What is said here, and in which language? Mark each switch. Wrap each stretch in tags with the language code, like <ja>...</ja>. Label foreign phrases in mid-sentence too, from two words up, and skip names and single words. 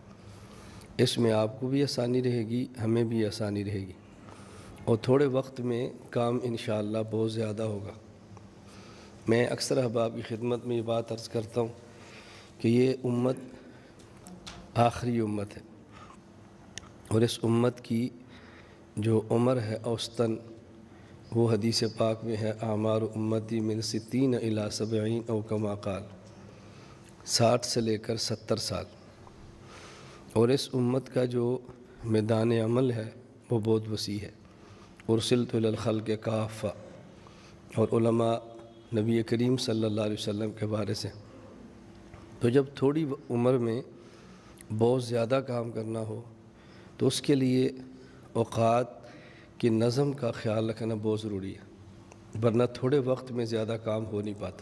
<ur>اس میں آپ کو بھی آسانی رہے گی، ہمیں بھی آسانی رہے گی، اور تھوڑے وقت میں کام انشاءاللہ بہت زیادہ ہوگا۔ میں اکثر احباب کی خدمت میں یہ بات عرض کرتا ہوں کہ یہ امت آخری امت ہے، اور اس امت کی جو عمر ہے اوسطاً وہ حدیث پاک میں ہے</ur> <ar>اعمار امتی من 60 الی 70 او کما قال،</ar> <ur>60 سے لے کر 70 سال۔ اور اس امت کا جو میدان عمل ہے وہ بہت وسیع ہے۔</ur> <ar>ارسلت الی الخلق کافہ،</ar> <ur>اور علماء نبی کریم صلی اللہ علیہ وسلم کے بارے سے۔ تو جب تھوڑی عمر میں بہت زیادہ کام کرنا ہو تو اس کے لیے اوقات کی نظم کا خیال رکھنا بہت ضروری ہے، ورنہ تھوڑے وقت میں زیادہ کام ہو نہیں پاتا۔</ur>